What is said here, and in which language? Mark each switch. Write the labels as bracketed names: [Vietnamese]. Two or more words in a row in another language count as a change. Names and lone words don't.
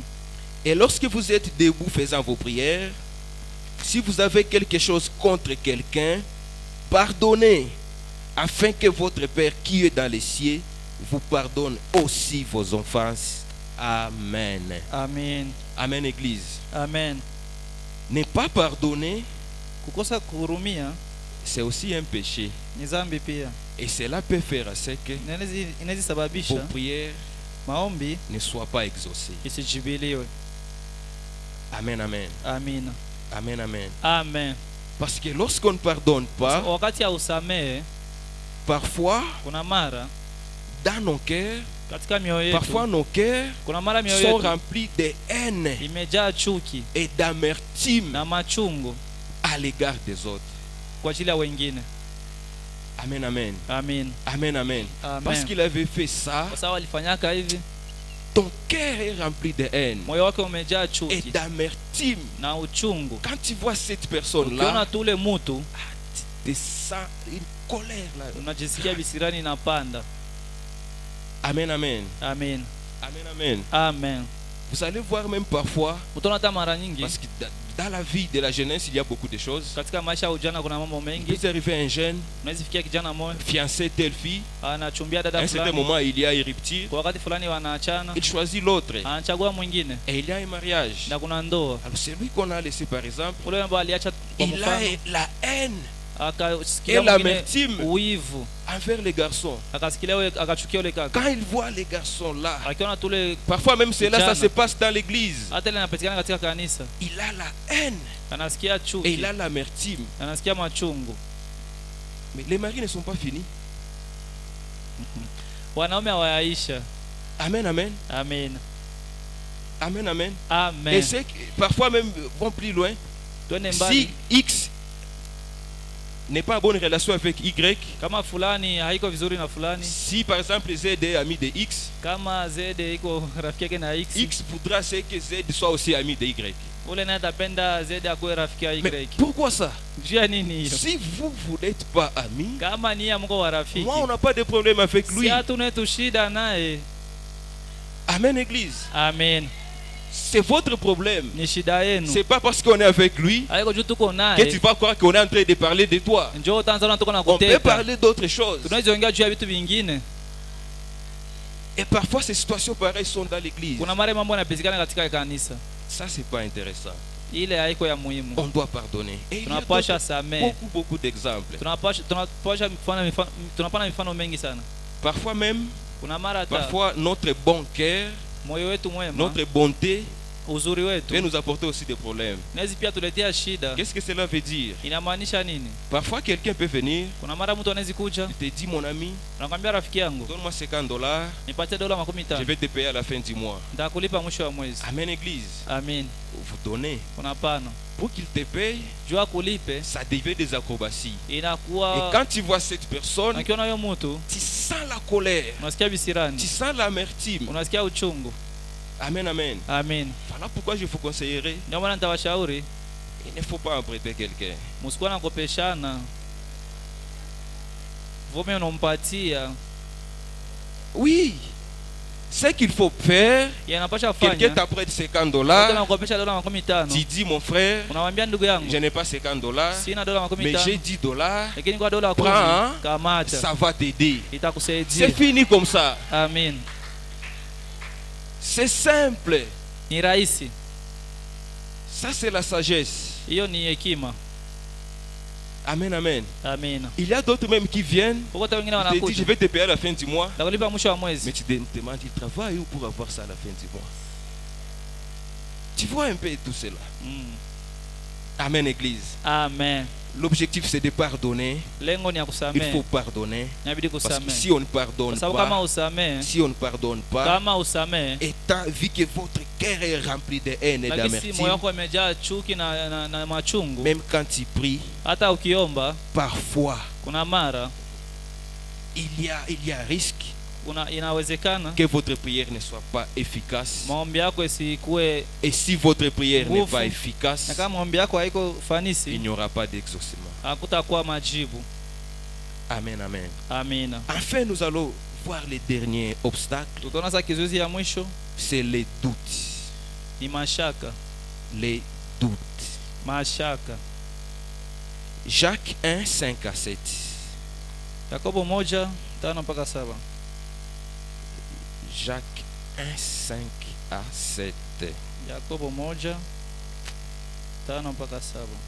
[French] Et lorsque vous êtes debout faisant vos prières, si vous avez quelque chose contre quelqu'un, pardonnez, afin que votre Père qui est dans les cieux vous pardonne aussi vos offenses. Amen. Amen. Amen, Église. Amen. Ne pas pardonner, [Swahili] Kukosa kuhurumia [French] c'est aussi un péché. [Swahili] ni dhambi pia. [French] Et cela peut faire à ce que [Swahili] Inaweza [French] vos [Swahili] sababisha [French] prières [Swahili] maombi [French] ne soient pas exaucées. [Swahili] isijibiliwe. [French] Amen, amen. [Swahili] Amina. [French] Amen, amen. Amen. Parce que lorsqu'on ne pardonne pas, [Swahili] Wakati ya usamehe [French] parfois, [Swahili] kuna mara [French] dans nos cœurs, [Swahili] katika mioyo yetu [French] parfois nos cœurs [Swahili] kuna mara mioyo [French] sont [Swahili] yetu [French] remplis de haine [Swahili] imejaa chuki [French] et d'amertume [Swahili] na machungu [French] à l'égard des autres. [Swahili] kwa ajili ya wengine. [French] Amen, amen. Amen. Amen, amen. Amen. Parce qu'il avait fait ça, [Swahili] Kwa sababu alifanyaka hivi, [French] ton cœur est rempli de haine [Swahili] moyo wake umejaa [French] et [Swahili] chuki [French] d'amertume. [Swahili] na uchungu. [French] Quand tu vois cette [Swahili] Ukiona [French] personne-là, [Swahili] tule mutu [French] tu sens une colère là. [Swahili] unajisikia bisirani inapanda. [French] Amen, amen. Amen. Amen, amen. Amen. Vous allez voir même parfois, [Swahili] Utaona hata mara nyingi [French] parce que dans la vie de la jeunesse, il y a beaucoup de choses. [Swahili] katika maisha ya ujana kuna mambo [French] Il [Swahili] mengi. [French] peut arriver un jeune, [Swahili] Unaweza fikia kijana mmoja [French] fiancé telle fille, [Swahili] anachumbia [French] à [Swahili] dada [French] un certain [Swahili] fulani, [French] moment, il y a une rupture, [Swahili] kwa wakati fulani wanaachana, [French] il choisit l'autre, [Swahili] anachagua mwingine [French] et il y a un mariage. [Swahili] na kuna ndoa. [French] Alors celui qu'on a laissé par exemple, [Swahili] Ule ambaye aliacha kwa [French] il a [Swahili] mfano [French] la haine [Swahili] akasikia [French] et [Swahili] mwingine [French] l'amertume [Swahili] uivu, [French] envers les garçons. [Swahili] akasikia ule, akachukia ule kaka, [French] Quand il voit les garçons là, [Swahili] akiona tule [French] parfois même cela, ça [Swahili] Vijana. [French] se passe dans l'église. [Swahili] hata ile inapatikana katika kanisa, [French] Il a la haine [Swahili] anasikia [French] et [Swahili] chuki, [French] il a l'amertume. [Swahili] anasikia machungu. [French] Mais les maris ne sont pas finis. [Swahili] Wanaume hawayaisha. [French] Amen, amen. Amen. Amen, amen. Et Amen. c'est que parfois même vont plus loin. [Swahili] Twende [French] Si [Swahili] mbali. [French] X n'est pas en bonne relation avec Y, [Swahili] Kama fulani haiko vizuri na fulani, [French] si par exemple Z est ami de X, [Swahili] kama Zede iko rafiki yake na X, [French] X voudra c'est que Z soit aussi ami de Y. [Swahili] ule naye atapenda Zede akuwe rafiki ya [French] Mais [Swahili] Y. [French] pourquoi ça? [Swahili] Jua nini hiyo? [French] Si vous n'êtes pas amis, [Swahili] Kama ni mko wa rafiki, [French] moi on n'a pas de problème avec [Swahili] si [French] lui. [Swahili] hatuna tu shida naye. [French] Amen, Église. Amen. C'est votre problème. [Swahili] Ni shida yenu. [French] C'est pas parce qu'on est avec lui [Swahili] Haiko juu tuko [French] que tu [Swahili] naye [French] vas croire qu'on est en train de parler de toi. [Swahili] njoo utaanza tuko na [French] On peut [Swahili] kuteka. [French] parler d'autres choses. [Swahili] Tunaweza ongea juu ya vitu vingine. [French] Et parfois ces situations pareilles sont dans l'église. [Swahili] Kuna mara mambo yanapitikana katika kanisa, [French] Ça, c'est pas intéressant. [Swahili] ile haiko ya muhimu. [French] On doit pardonner. Et il y a [Swahili] Tunapasha [French] d'autres- [Swahili] samehe. [French] beaucoup d'exemples. [Swahili] Tunapasha tunapana mifano mengi sana. [French] Parfois même, [Swahili] Kuna mara hata [French] parfois notre bon cœur, [Swahili] moyo wetu mwema, [French] notre bonté [Swahili] uzuri [French] peut [Swahili] wetu [French] nous apporter aussi des problèmes. [Swahili] naweza pia tuletea shida. [French] Qu'est-ce que cela veut dire? [Swahili] Inamaanisha nini? [French] Parfois quelqu'un peut venir, [Swahili] Kuna mara mtu anaweza kuja, [French] il te dit mon ami, [Swahili] anakuambia rafiki yangu, [French] donne-moi $50, [Swahili] nipatie dola [French] je [Swahili] 50, [French] vais te payer à la fin du mois. [Swahili] nitakulipa mwisho wa mwezi. [French] Amen, Église. Amen. Vous donnez. [Swahili] Kuna pana [French] Pour qu'il te paye, [Swahili] jua kulipe, [French] ça devient des acrobaties. Et [Swahili] inakuwa [French] quand tu vois cette personne, [Swahili] nakiona huyo mtu [French] tu sens la colère, [Swahili] unasikia [French] tu [Swahili] visirani, [French] sens l'amertume. [Swahili] unasikia uchungu. [French] Amen, amen. Amen. Voilà pourquoi je vous conseillerais, [Swahili] Ndio maana nitawashauri [French] il ne faut pas emprunter quelqu'un. [Swahili] msikuwa nakopeshana, vome unampatia [French] Oui, ce qu'il faut faire, [Swahili] yanapasha [French] quelqu'un [Swahili] fanya. [French] t'apprête $50, [Swahili] Nakopesha dola 50, [French] tu dis mon frère, [Swahili] unamwambia ndugu yangu, [French] je n'ai pas $50, [Swahili] sina dola [French] mais j'ai [Swahili] 50, [French] $10, [Swahili] lakini kwa dola 10 [French] Prends, [Swahili] kamata, [French] ça va t'aider. [Swahili] itakusaidia. [French] C'est fini comme ça. Amen. C'est simple. [Swahili] Ni rahisi. [French] Ça, c'est la sagesse. [Swahili] Hiyo ni hekima. [French] Amen, amen. Amen. Il y a d'autres même qui viennent, [Swahili] Huko wengine [French] ils te disent, je [Swahili] wanakuja, [French] vais te payer à la fin du mois. [Swahili] nakulipa mwisho wa [French] Mais [Swahili] mwezi. [French] tu te demandes, il travaille où pour avoir ça à la fin du mois? Tu vois un peu tout cela. Amen, Église. Amen. L'objectif, c'est de pardonner. [Swahili] Lengo ni ya [French] Il [Swahili] kusamehe. [French] faut pardonner. [Swahili] Inabidi [French] Parce que [Swahili] kusamehe. [French] si on ne pardonne [Swahili] Kwa sababu kama [French] pas, [Swahili] usamehe, [French] si on ne pardonne pas, [Swahili] kama usamehe, [French] étant vu que votre cœur est rempli de haine et [Swahili] lakini si moyo [French] d'amertume, [Swahili] wako umejaa chuki na machungu, [French] même quand tu pries, [Swahili] hata ukiomba, [French] parfois, [Swahili] kuna mara [French] il y a risque [Swahili] inawezekana [French] que votre prière ne soit pas efficace. [Swahili] maombi yako isikuwe, [French] Et si votre prière n'est [Swahili] Nguvu. [French] pas [Swahili] na [French] efficace, [Swahili] kama maombi yako haiko [French] il [Swahili] fanisi, [French] n'y aura pas d'exaucement. [Swahili] hakutakuwa majibu. [French] Amen, amen. [Swahili] Amina. [French] Enfin, nous allons voir les derniers obstacles. [Swahili] Tutaona sasa kizuizi ya mwisho [French] C'est les doutes. [Swahili] ni mashaka. [French] Les doutes. [Swahili] Mashaka. [French] Jacques 1, 5 à 7. [Swahili] Yakobo 1:5-7. [French] Jacques 1, 5 à 7. [Swahili] Yakobo 1:5-7.